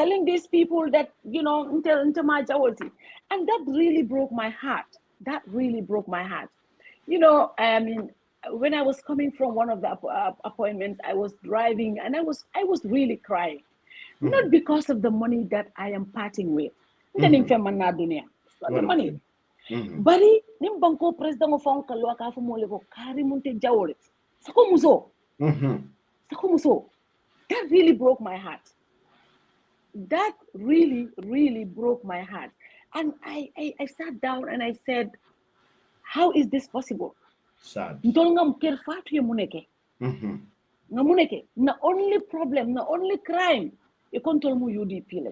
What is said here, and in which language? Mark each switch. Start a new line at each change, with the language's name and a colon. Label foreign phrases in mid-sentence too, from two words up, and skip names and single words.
English: Telling these people that, you know, into my JAWO. And that really broke my heart. That really broke my heart. You know, when I was coming from one of the appointments, I was driving and I was really crying. Not because of the money that I am parting with. It's not the money.
Mandingo: Bari nimbanko
English: president of
Mandingo: Fonka Loaka for Moleko Karimunte Jawolit. Sakomuso.
English: That really broke my heart. That really, really broke my heart. And I sat down and I said, how is this possible? Sad. The only problem, the only crime, you can't tell me UDP.